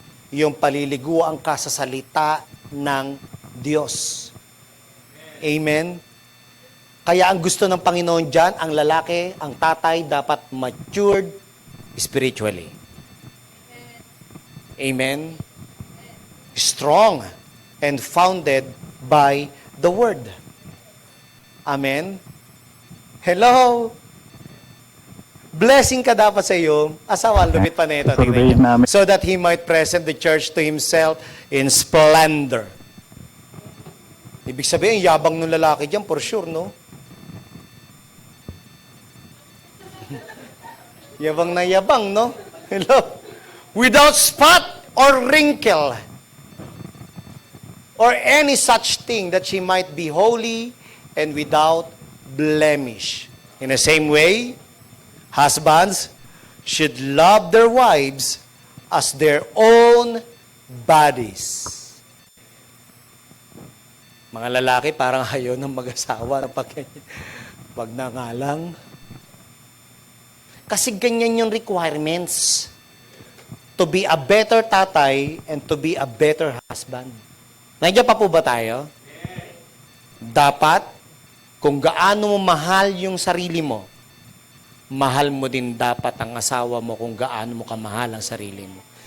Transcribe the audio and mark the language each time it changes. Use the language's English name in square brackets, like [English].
[Filipino] Yung paliliguan ka sa salita ng Diyos. Amen? Kaya ang gusto ng Panginoon dyan, ang lalaki, ang tatay, dapat matured spiritually. Amen? [English] Strong and founded by the Word. [Filipino] Amen? Hello? Blessing ka dapat sa iyo. Asawa, lumit pa na ito. Tingnan niyo. [English] So that he might present the church to himself in splendor. [Filipino] Ibig sabihin, yabang ng lalaki dyan, for sure, no? Yabang na yabang, no? [English] Hello? Without spot or wrinkle or any such thing, that she might be holy and without blemish. In the same way, husbands should love their wives as their own bodies. [Filipino] Mga lalaki, parang ayaw ng mag-asawa. Wag na nga lang. Kasi ganyan yung requirements. [English] To be a better tatay and to be a better husband. [Filipino] Nandiyan pa po ba tayo? Dapat, kung gaano mo mahal yung sarili mo, mahal mo din dapat ang asawa mo kung gaano mo kamahal ang sarili mo.